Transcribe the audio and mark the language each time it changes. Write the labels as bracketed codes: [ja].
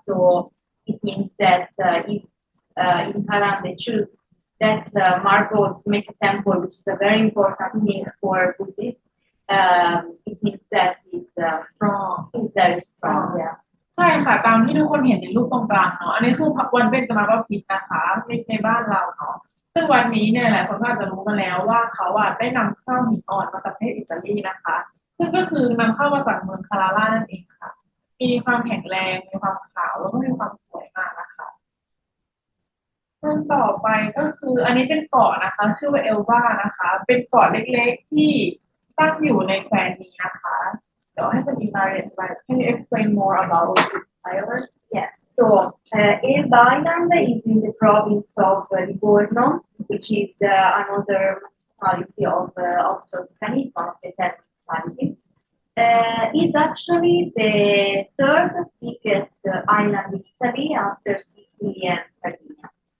[en] So it means that if in Thailand they choose that marble to make a temple, which is a very important thing for Buddhists, it means that it's strong. It's very strong. Yeah. [th] ใช่ค่ะตามที่ทุกคนเห็นในรูปตรงกลางเนาะอันนี้คือวันเบญจมาศพีนะคะในบ้านเราเนาะซึ่งวันนี้เนี่ยหลายคนก็อาจจะรู้มาแล้วว่าเขาได้นำเข้าหินอ่อนมาจากประเทศอิตาลีนะคะซึ่งก็คือนำเข้ามาจากเมืองคาราล่านั่นเองค่ะมีความแข็งแรงมีความขาวแล้วก็มีความสวยมากนะคะ ซึ่งต่อไปก็คืออันนี้เป็นเกาะนะคะชื่อว่าเอลวานะคะเป็นเกาะเล็กๆที่ตั้งอยู่ในแคว้นนี้นะคะเดี๋ยวให้คุณอิมาเรียนไป [en] Can you explain more about this island? Yes. So Elba Island is in the province of Livorno, which is another municipality of Tuscany, one of the 10 municipalities. It's actually the third biggest island in Italy after Sicily and Sardinia.